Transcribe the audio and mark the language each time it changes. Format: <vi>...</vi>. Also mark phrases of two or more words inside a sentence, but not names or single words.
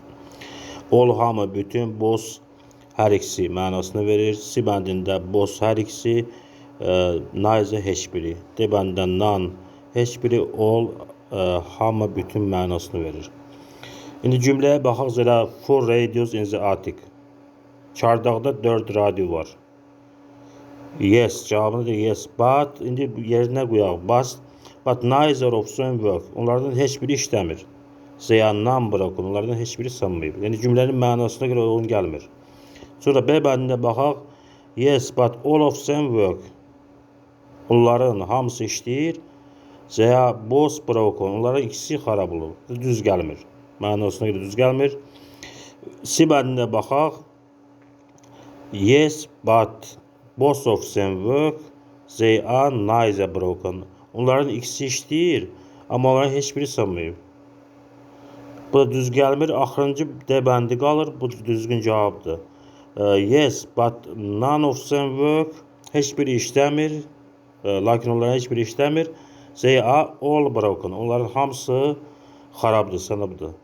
<az>All hamı, bütün, both hər ikisi mənasını verir. C bəndində both hər ikisi, neither heç biri. D bəndində none heç biri, all hamı, bütün mənasını verir. İndi cümləyə baxaq.</az> <en>Zələ 4 radios in the attic.</en> <az>Çardaqda 4 radio var. Yes, cavabını da yes. But, indi yerinə qoyaq.</az> <en>But neither of them work.</en> <az>Onlardan heç biri işləmir.</az> <en>They are none broken.</en> <az>Onlardan heç biri sınmayıb. Yəni cümlənin mənasına görə uyğun gəlmir. Sonra B bəndində baxaq.</az> <en>Yes, but all of them work.</en> <az>Onların hamısı işləyir.</az> <en>They are both broken.</en> <az>Onların ikisi xarab olur. Düz gəlmir. Mənasına görə düz gəlmir. C bəndində baxaq.</az> <en>Yes, but both of them work. They are neither broken.</en> <az>Onların ikisi işləyir, amma onların heç biri sınmayıb. Bu da düz gəlmir. Axırıncı D bəndi qalır. Bu düzgün cavabdır.</az> <en>Yes, but none of them work.</en> <az>Heç biri işləmir. Lakin onların heç biri işləmir.</az> <en>They are all broken.</en> <az>Onların hamısı xarabdır, sınıbdır.</az>